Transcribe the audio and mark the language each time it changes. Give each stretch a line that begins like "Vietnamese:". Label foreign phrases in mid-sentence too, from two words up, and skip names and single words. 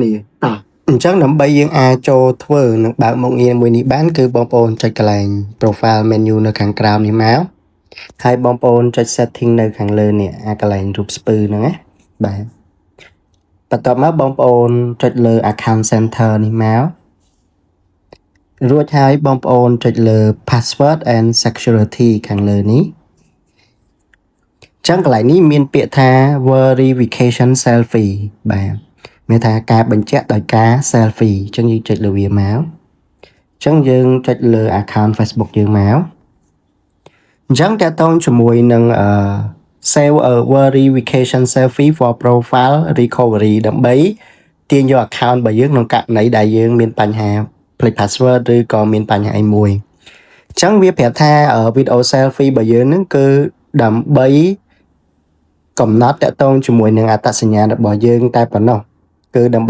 Khmer: គ្នាតោះអញ្ចឹងដើម្បីយើងអាចចូលធ្វើនិងបើកមុខងារមួយនេះបានគឺបងប្អូនចុចកន្លែង
English: profile menu
Khmer: នៅខាងក្រោមនេះមកហើយបងប្អូនចុច setting នៅខាងលើនេះអាកន្លែងរូបស្ពឺហ្នឹងណាបាទបន្ទាប់មកបងប្អូនចុចលើ
English: account center
Khmer: នេះមករួចហើយបង ប្អូនចុចលើ
English: password and security
Khmer: ខាងលើនេះចឹងកន្លែងនេះមានពាក្យថា
English: verification selfie
Khmer: បាទមានថាការបញ្ជាក់ដោយការ selfie ចឹងយើងចុចលើវាមកចឹងយើងចុចលើ account Facebook យើងមកអញ្ចឹងតើ តើជាមួយនឹង
English: save a verification selfie for profile recovery
Khmer: ដើម្បីទាញយក account របស់យើងក្នុងករណីដែលយើងមានបញ្ហាភ្លេច password ឬក៏មានបញ្ហាអីមួយអញ្ចឹងវា ប្រាប់ថា
English: video selfie
Khmer: របស់យើងហ្នឹងគឺដើម្បីកំណត់តកតងជាមួយនឹងអត្តសញ្ញាណរបស់យើងតែប៉ុណ្ណោះគឺដើម្បី